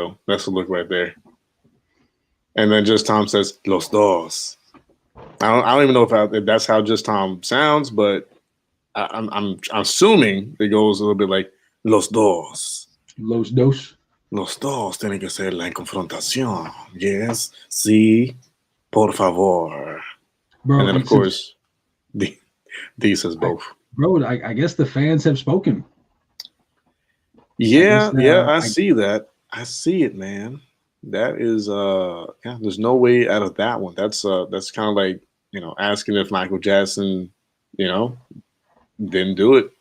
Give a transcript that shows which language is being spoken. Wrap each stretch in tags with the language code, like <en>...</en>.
<en>That's the look right there. And then Just Tom says Los Dos. I don't even know if that's how Just Tom sounds, but I'm assuming it goes a little bit like Los Dos.</en> <es>Los Dos. Los dos tienen que ser la confrontación. Yes, sí, por favor.</es> <en>Bro, and then of course, D says both. Bro, I guess the fans have spoken. Yeah, I see that. I see it, man. That is there's no way out of that one. That's kind of like, asking if Michael Jackson, didn't do it.</en>